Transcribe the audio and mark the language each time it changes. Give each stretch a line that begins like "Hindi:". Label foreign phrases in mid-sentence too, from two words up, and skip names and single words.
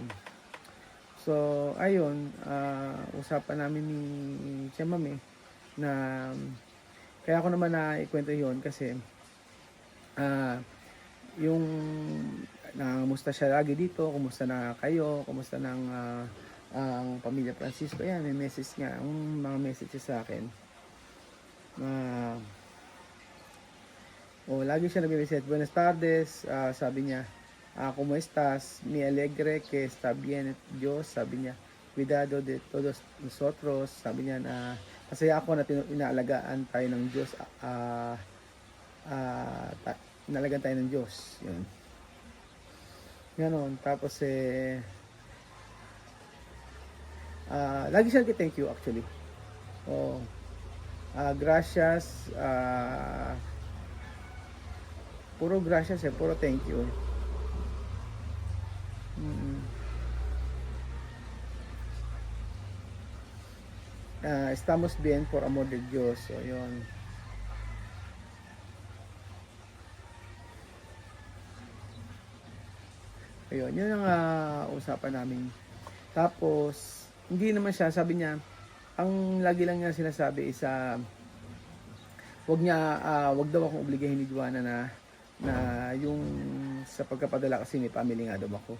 Filipino: So, ayun, usapan namin ni Chamame na kaya ako naman na ikwento yon kasi yung nangamusta siya lagi dito, kumusta na kayo, kumusta ng ang pamilya Francisco. Yan, may message nga, ang mga messages sa akin. Lagi siya nag-reset.
Spanish: Buenas tardes,
Filipino: sabi niya.
Spanish: ¿Cómo estás? Me alegre que está bien Dios,
Filipino: sabi niya.
Spanish: Cuidado de todos nosotros,
Filipino: sabi niya na masaya ako na inaalagaan tayo ng Diyos. Inalagaan tayo ng Diyos. Yun. Ganon. Tapos lagi siya nag-
English: thank you actually.
Spanish: Gracias. Puro gracias puro
English: thank you.
Spanish: Estamos bien por amor de Dios.
Filipino: So, yun. Ayun, yun ang usapan namin. Tapos, hindi naman siya, sabi niya, ang lagi lang niya sinasabi is wag daw akong obligahin ni Juana na yung sa pagkapadala kasi may family nga daw ako.